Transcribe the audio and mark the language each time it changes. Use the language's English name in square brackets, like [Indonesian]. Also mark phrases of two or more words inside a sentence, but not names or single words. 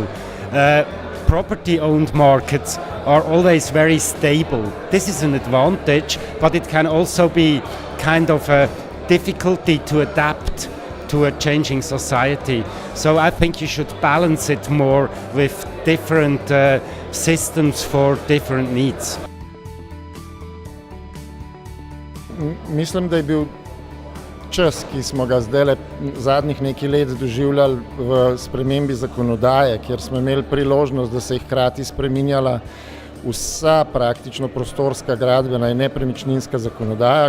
[English] Property-owned markets are always very stable. This is an advantage, but it can also be kind of a difficulty to adapt to a changing society. So I think you should balance it more with different systems for different needs. [Slovenian] Mislim, da je bil čas, ki smo ga zdaj zadnjih nekaj let doživljali v spremembi zakonodaje, kjer smo imeli priložnost, da se je hkrati spreminjala vsa praktično prostorska, gradbena in nepremičninska zakonodaja.